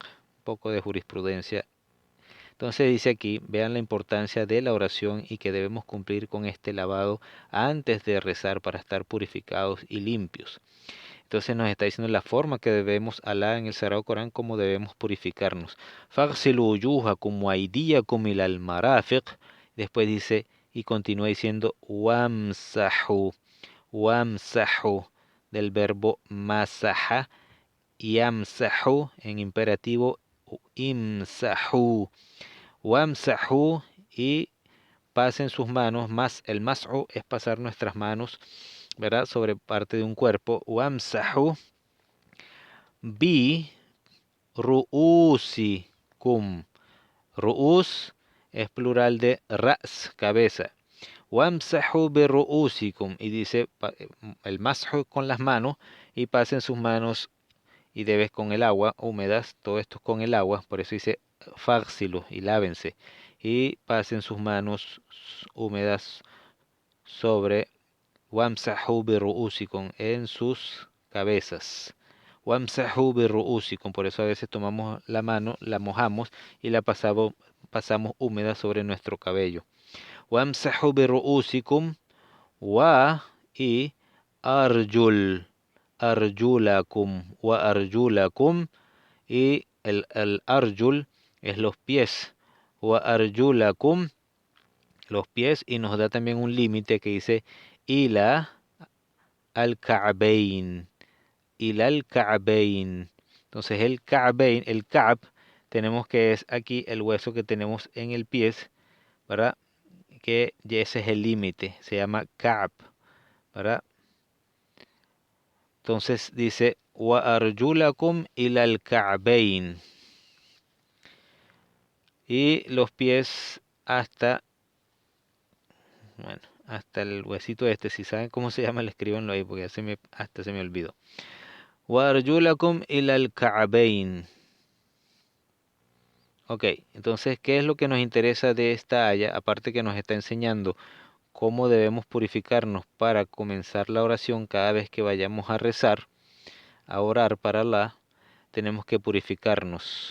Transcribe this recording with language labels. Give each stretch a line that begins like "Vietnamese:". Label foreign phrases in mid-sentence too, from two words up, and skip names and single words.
Spanish: Un poco de jurisprudencia. Entonces dice aquí, vean la importancia de la oración y que debemos cumplir con este lavado antes de rezar para estar purificados y limpios. Entonces nos está diciendo la forma que debemos, Alá en el Sagrado Corán, cómo debemos purificarnos.
Arabic: فاغسلوا وجوهكم وأيديكم إلى المرافق.
Spanish: Después dice, y continúa diciendo,
Arabic: وامسحوا وامسحوا,
Spanish: del verbo
Arabic: مسح يمسح,
Spanish: en imperativo,
Arabic: امسحوا وامسحوا,
Spanish: y pasen sus manos, más el mas'u es pasar nuestras manos, ¿verdad? Sobre parte de un cuerpo.
Arabic: وامسحوا برؤوسكم.
Spanish: Ru'us es plural de ras, cabeza.
Arabic: وامسحوا برؤوسكم.
Spanish: Y dice el mashu con las manos y pasen sus manos y debes con el agua húmedas, todo esto con el agua, por eso dice faghsilu y lávense. Y pasen sus manos húmedas sobre
Arabic: وامسحوا برؤوسكم
Spanish: en sus cabezas.
Arabic: وامسحوا برؤوسكم,
Spanish: por eso a veces tomamos la mano, la mojamos y la pasamos húmeda sobre nuestro cabello.
Arabic: وامسحوا برؤوسكم و y أرجل أرجلكم وأرجلكم,
Spanish: y el arjul es los pies,
Arabic: وأرجلكم,
Spanish: los pies, y nos da también un límite que dice
Arabic: إلى الكعبين إلى الكعبين.
Spanish: Entonces el ka'bayn, el ka'b, tenemos que es aquí el hueso que tenemos en el pie, ¿verdad? Que ya ese es el límite, se llama ka'b, ¿verdad? Entonces dice
Arabic: وأرجلكم إلى الكعبين,
Spanish: y los pies hasta, bueno, hasta el huesito este. Si saben cómo se llama, le escríbanlo ahí porque hasta se me olvidó.
Arabic: وأرجلكم إلى الكعبين.
Spanish: Ok, entonces, ¿qué es lo que nos interesa de esta aya? Aparte que nos está enseñando cómo debemos purificarnos para comenzar la oración cada vez que vayamos a rezar, a orar para Allah, tenemos que purificarnos.